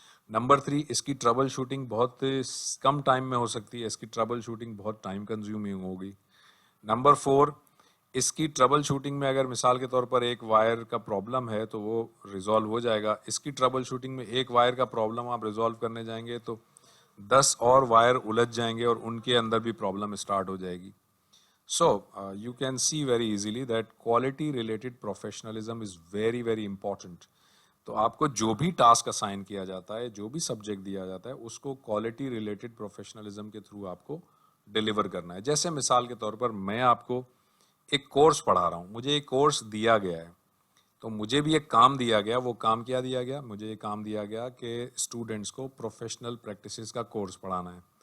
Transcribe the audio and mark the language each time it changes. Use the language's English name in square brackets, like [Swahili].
[Urdu] Number 3, اس کی trouble shooting بہت کم time میں ہو سکتی ہے, اس کی ٹربل شوٹنگ بہت ٹائم کنزیومنگ ہوگی. نمبر 4, اس کی ٹربل شوٹنگ میں اگر مثال کے طور پر ایک وائر کا پرابلم ہے تو وہ ریزالو ہو جائے گا. اس کی ٹربل شوٹنگ میں ایک وائر کا پرابلم آپ ریزالو کرنے جائیں گے تو 10 اور وائر الجھ جائیں گے اور ان کے اندر بھی پرابلم اسٹارٹ ہو جائے گی. [English] So, you can see very easily that quality related professionalism is very, very important. [Urdu] تو آپ کو جو بھی ٹاسک اسائن کیا جاتا ہے, جو بھی سبجیکٹ دیا جاتا ہے, اس کو کوالٹی ریلیٹڈ پروفیشنلزم کے تھرو آپ کو ڈیلیور کرنا ہے. جیسے مثال کے طور پر میں آپ کو ایک کورس پڑھا رہا ہوں, مجھے ایک کورس دیا گیا ہے, تو مجھے بھی ایک کام دیا گیا. وہ کام کیا دیا گیا؟ مجھے یہ کام دیا گیا کہ اسٹوڈنٹس کو پروفیشنل پریکٹسز کا کورس پڑھانا ہے.